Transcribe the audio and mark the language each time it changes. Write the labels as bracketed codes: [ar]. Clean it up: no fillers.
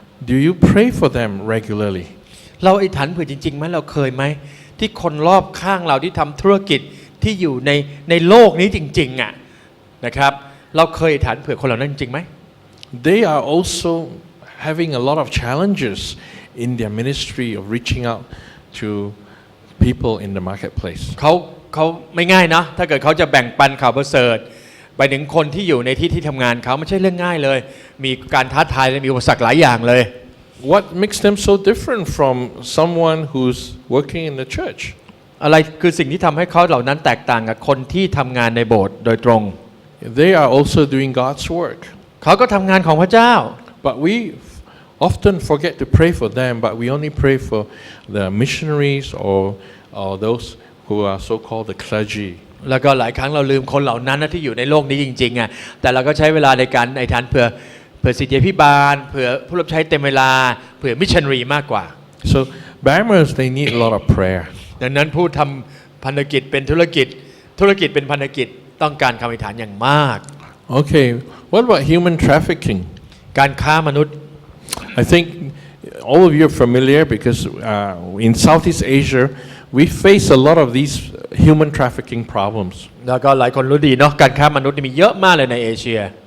[en] Do you pray for them regularly? [th] เราอธิษฐานเผื่อจริงๆไหมเราเคยไหมที่คนรอบข้างเราที่ทำธุรกิจที่อยู่ในโลกนี้จริงๆอ่ะนะครับเราเคยอธิษฐานเผื่อคนเหล่านั้นจริงไหม [en] They are also having a lot of challenges in their ministry of reaching out to people in the marketplace. [th] เขาไม่ง่ายนะถ้าเกิดเขาจะแบ่งปันข่าวประเสริฐไปถึงคนที่อยู่ในที่ทำงานเขาไม่ใช่เรื่องง่ายเลยมีการท้าทายและมีอุปสรรคหลายอย่างเลย [en] What makes them so different from someone who's working in the church? [th] อะไรคือสิ่งที่ทำให้เขาเหล่านั้นแตกต่างกับคนที่ทำงานในโบสถ์โดยตรง [en] They are also doing God's work. [th] เขาก็ทำงานของพระเจ้า [en] But we often forget to pray for them, but we only pray for the missionaries or those who are so-called the clergy. [th] แล้วก็หลายครั้งเราลืมคนเหล่านั้นที่อยู่ในโลกนี้จริงๆอ่ะแต่เราก็ใช้เวลาในการอธิษฐานเผื่อศิษยาภิบาลเผื่อผู้รับใช้เต็มเวลาเผื่อมิชชันนารีมากกว่า [en] So BAMers, they need a lot of prayer. [th] ดังนั้นผู้ทำพันธกิจเป็นธุรกิจเป็นพันธกิจต้องการคำอธิษฐานอย่างมาก [en] Okay, what about human trafficking? [th] การค้ามนุษย์ [en] I think all of you are familiar because in Southeast Asia, we face a lot of these human trafficking problems. [th] แล้วก็หลายคนรู้ดีเนาะการค้ามนุษย์มีเยอะมากเลยในเอเชีย